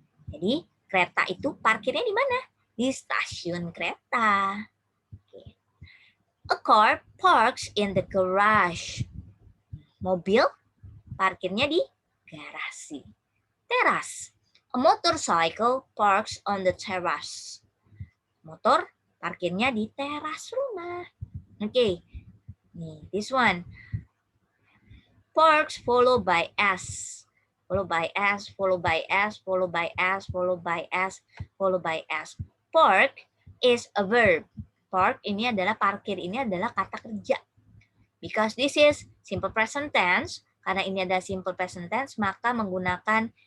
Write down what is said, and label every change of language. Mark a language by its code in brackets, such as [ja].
[id] Jadi, kereta itu parkirnya di mana? Di stasiun kereta. Okay. [en] A car parks in the garage. [id] Mobil parkirnya di garasi. [en] Teras. A motorcycle parks on the terrace. [id] Motor parkirnya di teras rumah. [en] Okay. Nih, this one. Parks followed by S. Followed by S, followed by S, followed by S, followed by S, followed by S. Park is a verb. [id] Park ini adalah parkir, ini adalah kata kerja. [en] Because this is simple present tense, [id] karena ini adalah simple present tense, maka menggunakan